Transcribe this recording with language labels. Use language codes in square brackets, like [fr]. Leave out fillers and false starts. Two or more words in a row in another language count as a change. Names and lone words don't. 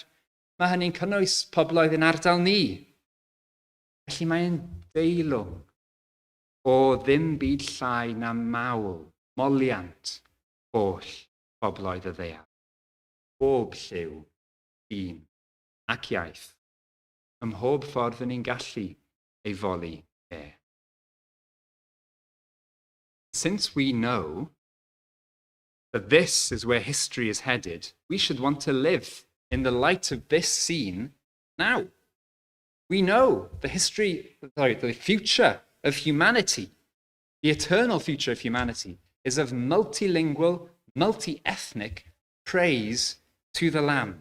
[cy] Mae hynny'n cynnwys pobloedd yn ardal ni. Felly mae'n deilwng o ddim byd llai na mawl, moliant, holl bobloedd y ddeiar. Bob lliw, un ac iaith, ym mhob ffordd yn ni'n gallu ei foli e. [en] Since we know that this is where history is headed, we should want to live in the light of this scene now. We know the future of humanity, the eternal future of humanity, is of multilingual, multi-ethnic praise to the Lamb.